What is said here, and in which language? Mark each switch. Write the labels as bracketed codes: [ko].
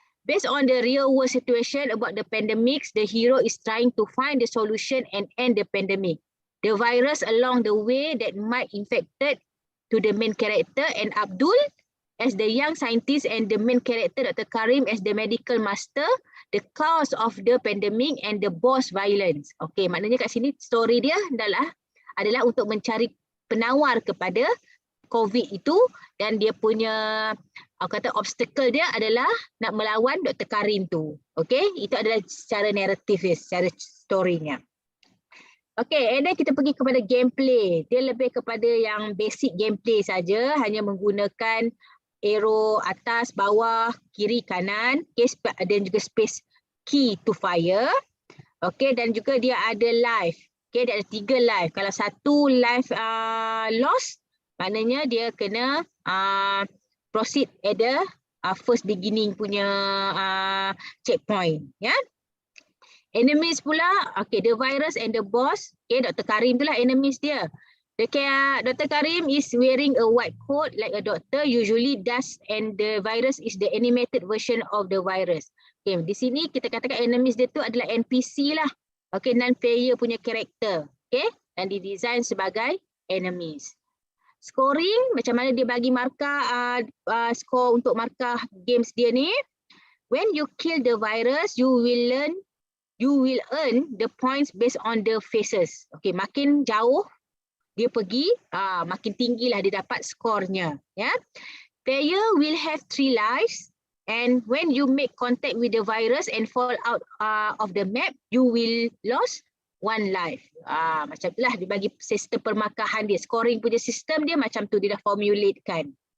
[en] Based on the real world situation about the pandemics, the hero is trying to find the solution and end the pandemic. The virus along the way that might infected to the main character, and Abdul as the young scientist and the main character Dr. Karim as the medical master, the cause of the pandemic and the boss violence. [ms] Okay, maknanya kat sini story dia adalah untuk mencari penawar kepada COVID itu, dan dia punya kata obstacle dia adalah nak melawan Dr. Karim tu. Okay, itu adalah secara naratif dia, secara story-nya. Okay, [en] and then [ms] kita pergi kepada gameplay. Dia lebih kepada yang basic gameplay saja, hanya menggunakan arrow atas, bawah, kiri, kanan, okay, dan juga [en] space key to fire. [ms] Okay, dan juga dia ada life. Okay, dia ada 3 life. Kalau satu life lost, maknanya dia kena [en] proceed at the first beginning [ms] punya checkpoint. Ya. [en] Enemies pula, okay, the virus and the boss. Okay, Dr. [ms] Karim itulah enemies dia. Dr. [en] Karim is wearing a white coat like a doctor usually does, and the virus is the animated version of the virus. [ms] Okay, di sini kita katakan enemies dia tu adalah NPC lah. Okay, non-player punya karakter. Okay, dan didesign sebagai enemies. Scoring, macam mana dia bagi markah, score untuk markah games dia ni. [en] When you kill the virus, you will earn the points based on the phases. [ms] Okay, makin jauh dia pergi, makin tinggilah dia dapat skornya. Ya. [en] Player will have 3 lives, and when you make contact with the virus and fall out of the map, you will lose 1 life. [ms] Macam itulah dia bagi sistem permakahan dia. Scoring punya sistem dia macam tu dia dah formulatekan.